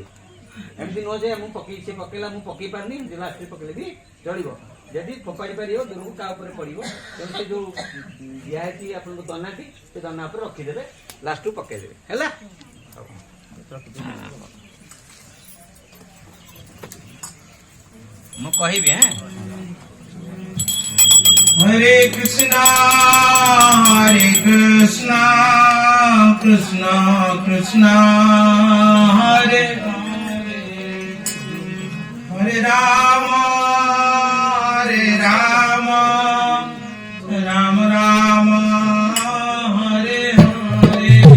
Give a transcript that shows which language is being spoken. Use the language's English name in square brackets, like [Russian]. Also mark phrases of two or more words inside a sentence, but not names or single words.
[Odia] ଏମିତି ନୁହଁ ଯେ ମୁଁ ପକେଇ ସେ ପକେଇଲା ମୁଁ ପକେଇ ପାରିନି, ରାସ୍ତାରେ ପକେଇଲେ ବି ଚଳିବ। ଯଦି ଫୋପାଡ଼ି ପାରିବ ଦୂରକୁ କାହା ଉପରେ ପଡ଼ିବ, ତେଣୁ ସେ ଯୋଉ ଦିଆହେଇଛି ଆପଣଙ୍କୁ ଦନାଟି, ସେ ଦନା ଉପରେ ରଖିଦେବେ, ଲାଷ୍ଟକୁ ପକେଇଦେବେ ହେଲା। ମୁଁ କହିବି [Sanskrit] हरे कृष्णा कृष्णा कृष्णा हरे हरे, हरे राम राम राम हरे हरे।